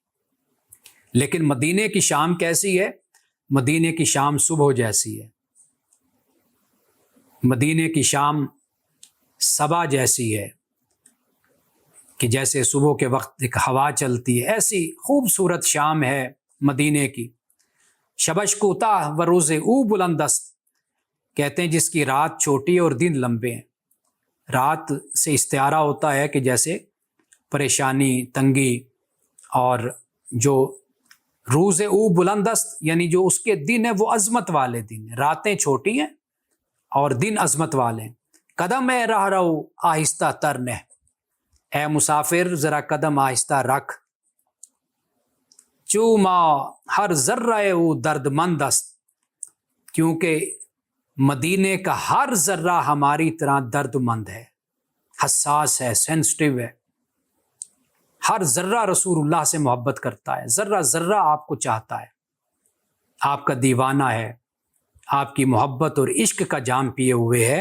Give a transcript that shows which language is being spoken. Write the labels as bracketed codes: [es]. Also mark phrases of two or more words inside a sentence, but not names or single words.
[ur] لیکن مدینے کی شام کیسی ہے؟ مدینے کی شام صبح جیسی ہے، مدینے کی شام صبا جیسی ہے، کہ جیسے صبح کے وقت ایک ہوا چلتی ہے، ایسی خوبصورت شام ہے مدینے کی۔ [fa] شبش کوتاہ و روز او بلند است، [ur] کہتے ہیں جس کی رات چھوٹی اور دن لمبے ہیں۔ رات سے استعارہ ہوتا ہے کہ جیسے پریشانی، تنگی، اور جو [fa] روز او بلند است [ur] یعنی جو اس کے دن ہیں وہ عظمت والے دن ہیں، راتیں چھوٹی ہیں اور دن عظمت والے ہیں۔ [fa] قدم اے راہ رو آہستہ تر نہ، [ur] اے مسافر ذرا قدم آہستہ رکھ، [fa] چوں ماں ہر ذرہ او درد مند است، [ur] کیونکہ مدینے کا ہر ذرہ ہماری طرح درد مند ہے، حساس ہے، سینسٹیو ہے۔ ہر ذرہ رسول اللہ سے محبت کرتا ہے، ذرہ ذرہ آپ کو چاہتا ہے، آپ کا دیوانہ ہے، آپ کی محبت اور عشق کا جام پیے ہوئے ہے۔